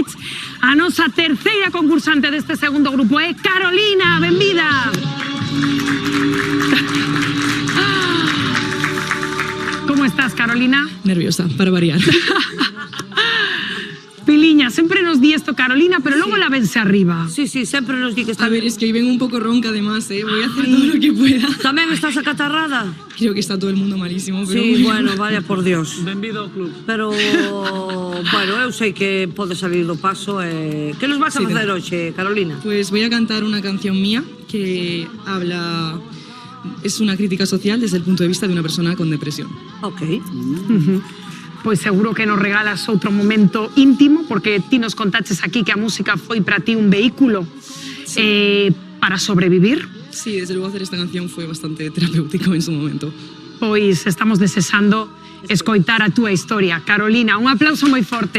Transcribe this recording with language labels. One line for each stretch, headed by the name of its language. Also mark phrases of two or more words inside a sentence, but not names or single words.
Galician: A nosa terceira concursante deste segundo grupo é Carolina, benvida.
Spanish: ¿Cómo estás, Carolina? Nerviosa, para variar. Piliña, sempre nos di esto Carolina, pero luego la vense arriba. Sí, siempre nos di que está A ver, es que hoy vengo un poco ronca además, ¿eh? Voy a hacer todo lo que pueda. ¿También estás acatarrada? Creo que está todo el mundo malísimo, pero Sí, bueno, vaya por Dios.
Galician: Benvido ao club. Pero, bueno, eu sei que pode salir do paso. Que nos vas a
Spanish: Sí,
Galician: facer dentro. hoxe, Carolina?
Spanish: Pues voy a cantar una canción mía que habla... Es una crítica social desde el punto de vista de una persona con depresión. Ok.
Galician: Pois seguro que nos regalas outro momento íntimo, porque ti nos contaches aquí que a música foi para ti un vehículo para sobrevivir.
Spanish: Sí, desde luego hacer esta canción fue bastante terapéutico en su momento.
Galician: pois estamos desexando escoitar a túa historia. Carolina, un aplauso moi forte.